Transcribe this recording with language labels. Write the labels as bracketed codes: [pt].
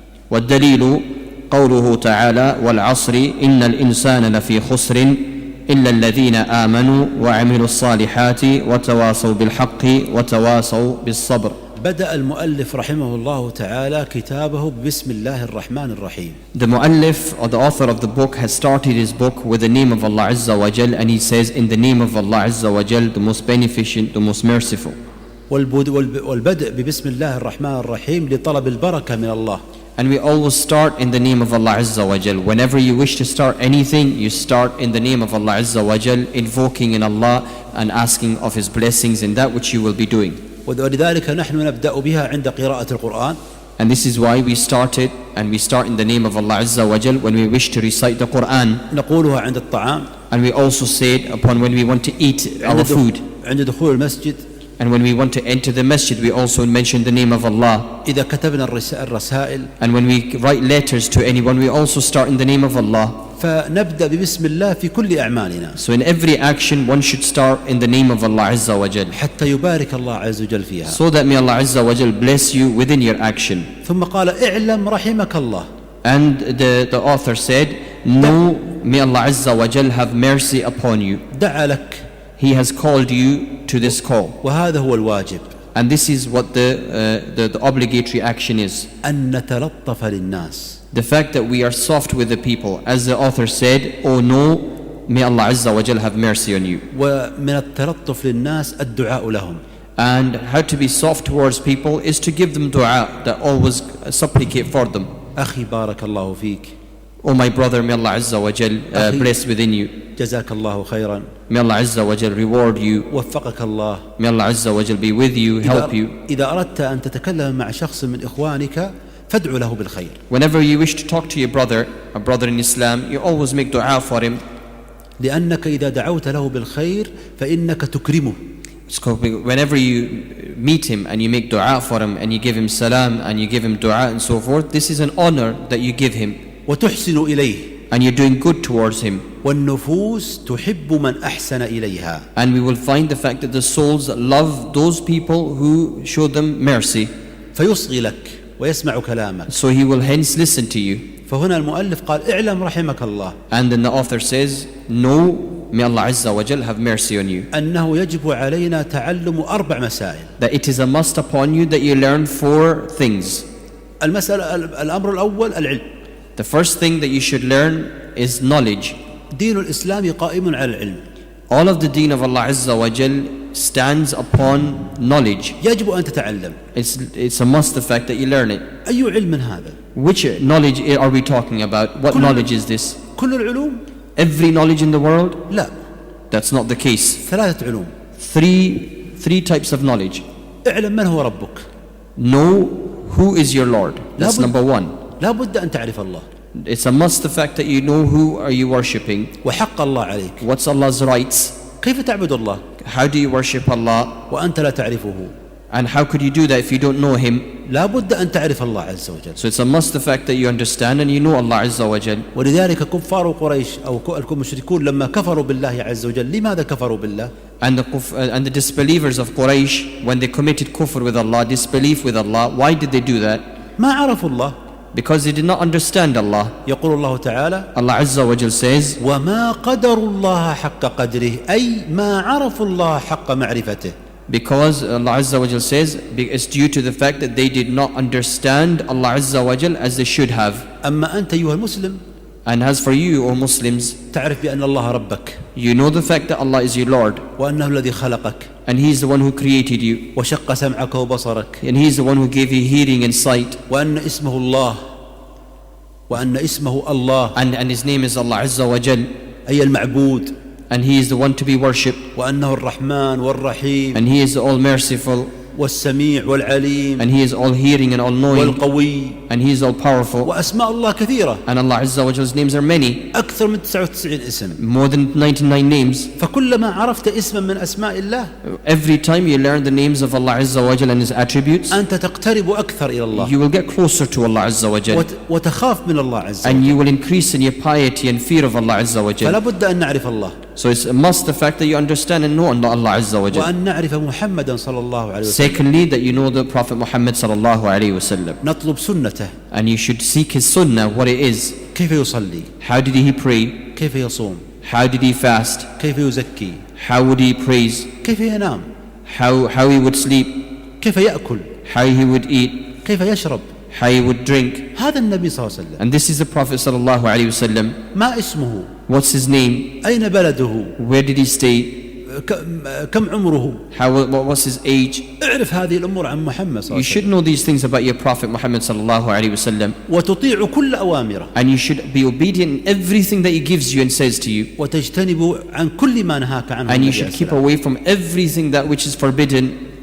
[ar] والدليل قوله تعالى والعصر إن الإنسان لفي خسر إلا الذين آمنوا وعملوا الصالحات وتواصوا بالحق وتواصوا بالصبر. بدأ المؤلف رحمه الله تعالى كتابه بسم الله الرحمن الرحيم. [en] The muallif or the author of the book has started his book with the name of Allah Azza wa Jal, and he says in the name of Allah Azza wa Jal, the most beneficent, the most merciful. [ar] والبدء ببسم الله الرحمن الرحيم لطلب البركة من الله. [en] And we always start in the name of Allah Azza wa Jal. Whenever you wish to start anything, you start in the name of Allah Azza wa Jal, invoking in Allah and asking of His blessings in that which you will be doing. [ar] ولذلك نحن نبدأ بها عند قراءة القرآن. [en] And this is why we start in the name of Allah Azza wa Jal when we wish to recite the Quran. [ar] نقولها عند الطعام. [en] And we also say it upon when we want to eat our food. [ar] عند دخول المسجد. [en] And when we want to enter the masjid, we also mention the name of Allah. [ar] إذا كتبنا الرسائل. [en] And when we write letters to anyone, we also start in the name of Allah. [ar] فنبدأ ببسم الله في كل أعمالنا. [en] So in every action, one should start in the name of Allah Azza wa Jal. [ar] حتى يبارك الله عز وجل فيها. [en] So that may Allah Azza wa Jal bless you within your action. [ar] ثم قال اعلم رحمك الله. [en] And the author said, know, may Allah Azza wa Jal have mercy upon you. [ar] دعا لك. [en] He has called you to this call. [ar] وهذا هو الواجب. [en] And this is what the obligatory action is. [ar] أن نتلطف للناس. [en] The fact that we are soft with the people. As the author said, oh no, may Allah Azza wa Jal have mercy on you. [ar] ومن التلطف للناس الدعاء لهم. [en] And how to be soft towards people is to give them dua, that always supplicate for them. [ar] أخي بارك الله فيك. [en] Oh my brother, may Allah Azza wa Jal bless within you. [ar] جزاك الله خيرا. [en] May Allah Azza wa Jal reward you. [ar] وفقك الله. [en] May Allah Azza wa Jal be with you, help you. [ar] إذا أردت أن تتكلم مع شخص من إخوانك فادعو له بالخير. [en] Whenever you wish to talk to your brother, a brother in Islam, you always make dua for him. [ar] لأنك إذا دعوت له بالخير فإنك تكرمه. [en] Whenever you meet him and you make dua for him and you give him salam and you give him dua and so forth, this is an honor that you give him. [ar] وتحسن إليه. [en] And you're doing good towards him. [ar] والنفوس تحب من أحسن إليها. [en] And we will find the fact that the souls love those people who show them mercy. [ar] فيصغي لك ويسمع كلامك. [en] So he will hence listen to you. [ar] فهنا المؤلف قال اعلم رحمك الله. [en] And then the author says, no, may Allah Azza wa Jal have mercy on you. [ar] أنه يجب علينا تعلم 4 مسائل. [en] That it is a must upon you that you learn 4 things. [ar] الأمر الأول العلم. [en] The first thing that you should learn is knowledge. [ar] دين الإسلام قائم على العلم. [en] All of the deen of Allah Azza wa Jal stands upon knowledge. [ar] يجب أن تتعلم. [en] It's a must, the fact that you learn it. [ar] أي علم هذا؟ [en] Which knowledge are we talking about? What knowledge is this? [ar] كل العلوم؟ [en] Every knowledge in the world? [ar] لا. [en] That's not the case. [ar] 3 علوم. [en] Three types of knowledge. [ar] اعلم من هو ربك. [en] Know who is your Lord. That's number 1. [ar] لا بد أن تعرف الله. [en] It's a must, the fact that you know who are you worshipping. [ar] وحق الله عليك. [en] What's Allah's rights? [ar] كيف تعبد الله؟ [en] How do you worship Allah? [ar] وأنت لا تعرفه. [en] And how could you do that if you don't know Him? [ar] لا بد أن تعرف الله عز وجل. [en] So it's a must, the fact that you understand and you know Allah Azza wa Jal. [ar] ولذلك كفار قريش أو المشركون لما كفروا بالله عز وجل لماذا كفروا بالله؟ [en] And the disbelievers of Quraysh, when they committed kufr with Allah, disbelief with Allah, why did they do that? [ar] ما عرفوا الله. [en] Because they did not understand Allah. [ar] يقول الله تعالى [en] Allah Azza wa Jal says, [ar] وما قدروا الله حق قدره أي ما عرفوا الله حق معرفته. [en] Because Allah Azza wa Jal says, it's due to the fact that they did not understand Allah Azza wa Jal as they should have. [ar] أما أنت أيها المسلم [en] And as for you, O Muslims, [ar] تعرف بأن الله ربك. [en] you know the fact that Allah is your Lord. [ar] وأنه الذي خلقك. [en] And He is the one who created you. [ar] وشق سمعك وبصرك. [en] And He is the one who gave you hearing and sight. [ar] وأن اسمه الله. وأن اسمه الله. [en] And His name is Allah Azza wa Jal. [ar] أي المعبود. [en] And He is the one to be worshipped. [ar] وأنه الرحمن والرحيم. [en] And He is all merciful. [ar] والسميع والعليم. [en] And He is all hearing and all knowing. [ar] والقوي. [en] And He is all powerful. [ar] وأسماء الله كثيرة. [en] And Allah Azza wa Jal's names are many. [ar] أكثر من 99 اسم. [en] More than 99 names. [ar] فكلما عرفت اسما من أسماء الله. [en] Every time you learn the names of Allah Azza wa Jal and His attributes, [ar] أنت تقترب أكثر إلى الله. [en] you will get closer to Allah Azza wa Jal. [ar] وتخاف من الله عز وجل. [en] And you will increase in your piety and fear of Allah Azza wa [ar] فلا [en] Jal. [ar] بد أن نعرف الله. [en] So it's a must, the fact that you understand and know Allah Azza wa Jal. [ar] وأن نعرف محمدا صلى الله عليه وسلم. [en] Secondly, that you know the Prophet Muhammad sallallahu alayhi wa sallam. [ar] نطلب سنته. [en] And you should seek his sunnah, what it is. [ar] كيف يصلي؟ [en] How did he pray? [ar] كيف يصوم؟ [en] How did he fast? [ar] كيف يزكي؟ [en] How would he praise? [ar] كيف ينام؟ [en] How he would sleep? [ar] كيف يأكل؟ [en] How he would eat? [ar] كيف يشرب؟ [en] How he would drink? [ar] هذا النبي صلى الله عليه وسلم. [en] And this is the Prophet sallallahu alayhi wa sallam. [ar] ما اسمه؟ [en] What's his name? [ar] أين بلده؟ [en] Where did he stay? [ar] كم عمره؟ [en] What was his age? [ar] اعرف هذه الأمور عن محمد صلى الله [en] You [ar] عليه [en] should [ar] وسلم. [en] know these things about your Prophet Muhammad sallallahu alayhi wa sallam. [ar] وتطيع كل أوامره. [en] And you should be obedient in everything that he gives you and says to you. [ar] وتجتنب عن كل ما نهاك عنه. [en] And you should keep away from everything that which is forbidden.